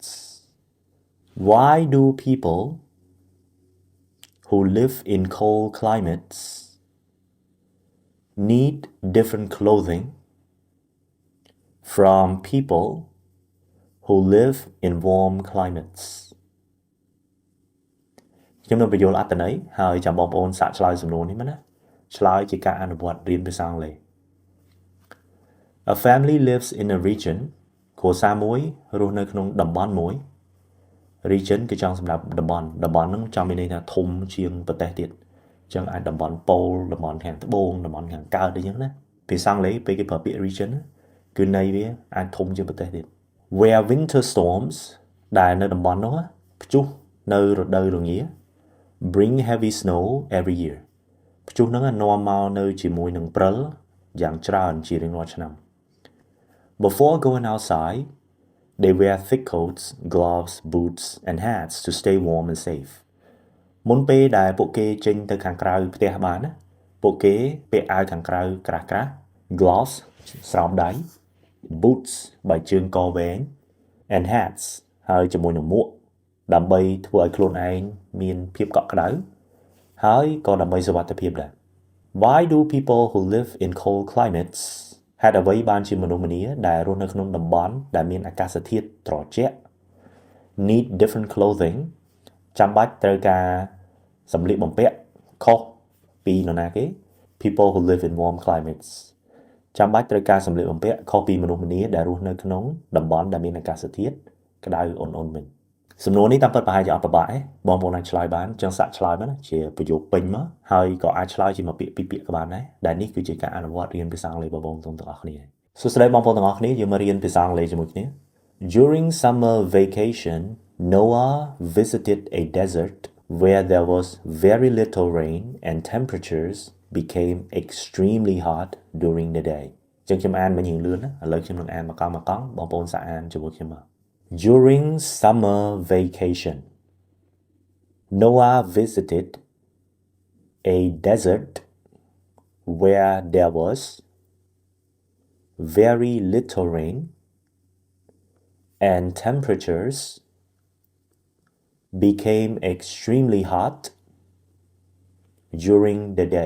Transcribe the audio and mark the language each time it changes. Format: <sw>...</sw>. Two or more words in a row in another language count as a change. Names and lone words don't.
<en>Why do people who live in cold climates need different clothing from people who live in warm climates?</en> <km>ខ្ញុំនឹងបញ្យល់អត្ថន័យហើយចាំបងប្អូនសាកឆ្លើយសំណួរនេះមកណាឆ្លើយជាការអនុវត្តរៀនភាសាអង់គ្លេស</km> <en>A family lives in a region</en> <km>គ្រួសារមួយរស់នៅក្នុងតំបន់មួយ region គឺចង់សម្រាប់តំបន់ហ្នឹងចង់មានន័យថាធំជាងប្រទេសទៀតអញ្ចឹងអាចតំបន់ប៉ូលតំបន់ខាងត្បូងតំបន់ខាងកើតអីចឹងណាភាសាអង់គ្លេសពេលគេប្រើពាក្យ region គឺន័យវាអាចធំជាងប្រទេសទៀត</km> <en>Where winter storms</en> <km>ដែលនៅតំបន់នោះព្យុះនៅ រដូវរងា</km> <en>bring heavy snow every year</en> <km>ព្យុះហ្នឹងនាំមកនៅជាមួយនឹងព្រិលយ៉ាងច្រើនជារៀងរាល់ឆ្នាំ</km> <en>Before going outside they wear thick coats, gloves, boots and hats to stay warm and safe</en> <km>មុនពេលដែលពួកគេចេញទៅខាងក្រៅផ្ទះបានណាពួកគេពាក់អាវខាងក្រៅក្រាស់ៗ gloves ស្រោមដៃ boots បែកជើងកវែ ង</km> <en>and hats</en> <km>ហើយជាមួយនឹងមួកដើម្បីធ្វើឲ្យខ្លួនឯងមានភាពកក់ក្ដៅហើយក៏ដើម្បីសុវត្ថិភាពដែរ</km> <en>Why do people who live in cold climates</en> <km>ហេតុអ្វីបានជាមនុស្សម្នាដែលរស់នៅក្នុងតំបន់ដែលមានអាកាសធាតុត្រជាក់</km> <en>need different</en> <km>clothing ចាំបាច់ត្រូវការសម្លៀកបំពាក់ខុសពីនរណាគេ</km> <en>people who live in warm climates</en> <km>ចាំបាច់ត្រូវការសម្លៀកបំពាក់ខុសពីមនុស្សម្នាដែលរស់នៅក្នុងតំបន់ដែលមានអាកាសធាតុ ក្តៅអ៊ុនៗវិញសំណួរនេះតាមពិតប្រហែលជាអត់ពិបាកទេបងប្អូនអាចឆ្លើយបានចឹងសាកឆ្លើយមកណាជាប្រយោគពេញមកហើយក៏អាចឆ្លើយ ជាមួយពាក្យពីរពាក្យក៏បានដែរដែលនេះគឺជាការអនុវត្តរៀនភាសាអង់គ្លេសបងប្អូនទាំងអស់គ្នាសួស្តីបងប្អូន ទាំងអស់គ្នាយើងមករៀនភាសាអង់គ្លេសជាមួយគ្នា</km> <en>During summer vacation Noah visited a desert where there was very little rain and temperatures became extremely hot during the day</en> <km>ចឹងខ្ញុំអានមិញរឿងលឿនណាឥឡូវខ្ញុំនឹងអានមកកង់បងប្អូនសាកអានជាមួយខ្ញុំមក</km> <en>During summer vacation, Noah visited a desert where there was very little rain and temperatures became extremely hot during the day.</en>